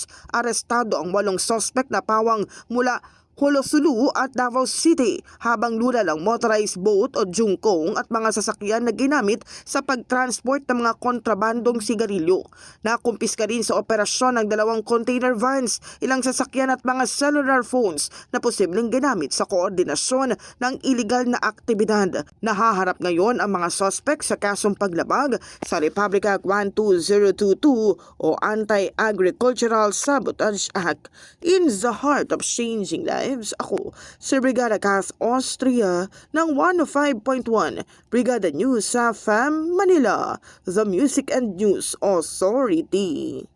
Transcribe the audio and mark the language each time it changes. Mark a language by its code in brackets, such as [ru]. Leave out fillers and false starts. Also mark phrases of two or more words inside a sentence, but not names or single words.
[tl] Arestado ang 8 suspect na pawang mula Holosulu at Davao City, habang lulalang motorized boat o jungkong at mga sasakyan na ginamit sa pagtransport ng mga kontrabandong sigarilyo. Nakumpiska rin sa operasyon ng 2 container vans, ilang sasakyan at mga [en] cellular phones [tl] na posibleng ginamit sa koordinasyon ng iligal na aktibidad. Nahaharap ngayon ang mga suspect sa kasong paglabag sa Republic Act 12022 o Anti-Agricultural Sabotage Act. [en] In the heart of changing lives, [tl] ako si Brigada Cass Austria ng 105.1 Brigada News sa FM Manila, [en] the Music and News Authority.